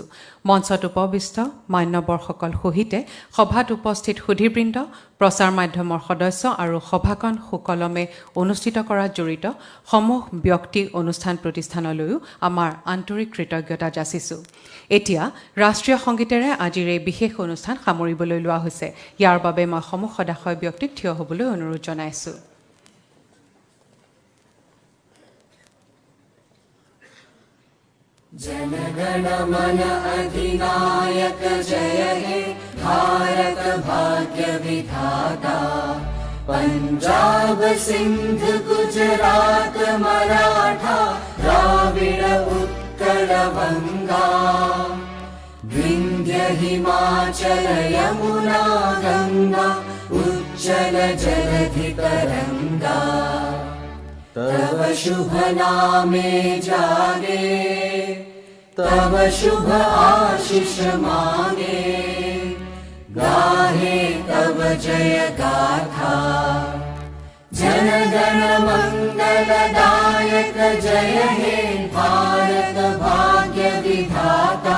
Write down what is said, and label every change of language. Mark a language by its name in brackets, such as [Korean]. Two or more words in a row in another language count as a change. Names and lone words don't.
[Assamese] মঞ্চত উপবিষ্ট মান্যবৰসকল সহিতে সভাত উপস্থিত সুধীবৃন্দ, প্ৰচাৰ মাধ্যমৰ সদস্য আৰু সভাখন সুকলমে অনুষ্ঠিত কৰাত জড়িত সমূহ ব্যক্তি অনুষ্ঠান প্ৰতিষ্ঠানলৈও আমাৰ আন্তৰিক কৃতজ্ঞতা যাচিছোঁ। এতিয়া ৰাষ্ট্ৰীয় সংগীতেৰে আজিৰ এই বিশেষ অনুষ্ঠান সামৰিবলৈ লোৱা হৈছে। ইয়াৰ বাবে মই সমূহ সদাশয় ব্যক্তিক থিয় হ'বলৈ অনুৰোধ জনাইছোঁ। [Bangla] জনগণমন অধিনায়ক জয় হে ভারত ভাগ্য বিধাতা। পঞ্জাব সিন্ধ গুজরাট মরাঠা দ্রাবিড় উৎকল বঙ্গ। বিন্ধ্য হিমাচল যমুনা গঙ্গা উচ্ছল জলধি তরঙ্গ। তব শুভ নামে জাগে তব শুভ আশিস মাগে। গাহে তব জয় গাথা জন গণ মঙ্গল দায়ক জয় হে ভারত ভাগ্য বিধাতা।